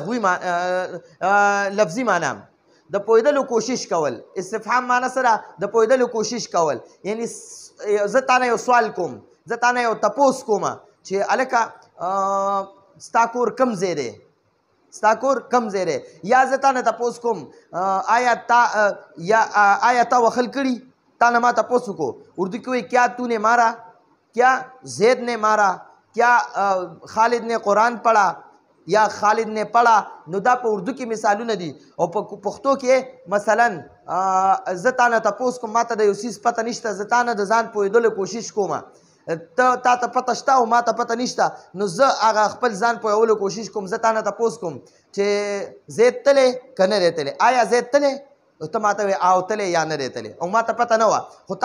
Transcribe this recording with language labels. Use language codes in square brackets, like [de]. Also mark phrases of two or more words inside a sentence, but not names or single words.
[ps] لفظي معنا د پوهېدلو کوشش کول استفهام معنا سره د پوهېدلو کوشش کول یعنی زه تانه یو سوال کوم زه تانه یو تپوس کوم چې هلکه ستا کور کم ځای دی ستا کور کم ځای دی یا زه تانه تپوس کوم آیا تا وخل کړي تا نه ما تپوس وکړو اردو کې وایي [ur] کیا تو نے مارا کیا زید نے مارا کیا خالد نے قرآن پڑھا یا خالد نے پڑھا [ps] نو دا په اردو کې مثالونه دي او په پښتو کې مثلا زه تا نه تپوس کوم ما ته د یو څیز پته نشته زه تا نه د ځان پوهېدلو کوشش کوم تا ته پته شته او ما ته پته نشته نو زه هغه خپل ځان پوهولو کوشش کوم زه تا نه تپوس کوم چې زید تلی که نه دی تلی آیا زید تلی ته ماته وایې او تلی یا نه دی تلی او ما ته پته نه وه خو تا